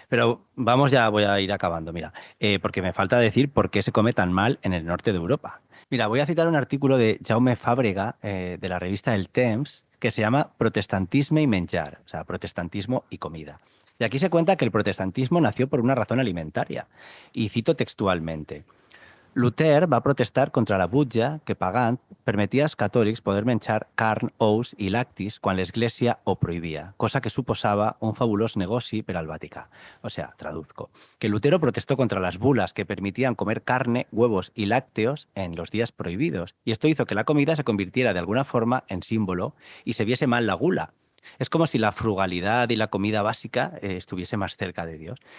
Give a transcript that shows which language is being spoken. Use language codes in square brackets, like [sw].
[es] Pero vamos ya, voy a ir acabando, mira, porque me falta decir por qué se come tan mal en el norte de Europa. Mira, voy a citar un artículo de Jaume Fàbrega, de la revista El Temps, que se llama Protestantisme y menjar, o sea, protestantismo y comida. Y aquí se cuenta que el protestantismo nació por una razón alimentaria. Y cito textualmente. [ca] Luther va protestar contra la butlla que pagant permetia als catòlics poder menjar carn, ous i lactis quan l'Església ho prohibia, cosa que suposava un fabulós negoci per al Vaticà. [es] O sea, traduzco, que Lutero protestó contra las bulas que permitían comer carne, huevos y lácteos en los días prohibidos, y esto hizo que la comida se convirtiera de alguna forma en símbolo y se viese mal la gula. Es como si la frugalidad y la comida básica estuviese más cerca de Dios.